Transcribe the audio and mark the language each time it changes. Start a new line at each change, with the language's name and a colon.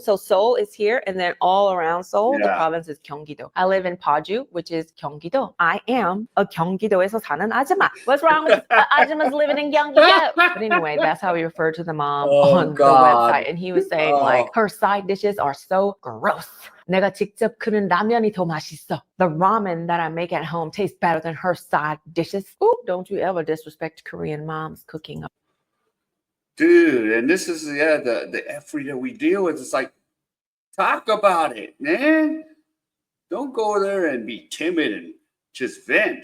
English: So Seoul is here, and then all around Seoul, the province is Gyeonggi-do. I live in Paju, which is Gyeonggi-do. I am a
Korean: 경기도에서 사는 아줌마.
English: What's wrong with ajumas living in Gyeonggi-do? But anyway, that's how he referred to the mom on the website. And he was saying like, her side dishes are so gross.
Korean: 내가 직접 끓인 라면이 더 맛있어.
English: The ramen that I make at home tastes better than her side dishes. Ooh, don't you ever disrespect Korean moms cooking. Dude, and this is the effort that we deal with. It's like, talk about it, man. Don't go there and be timid and just vent.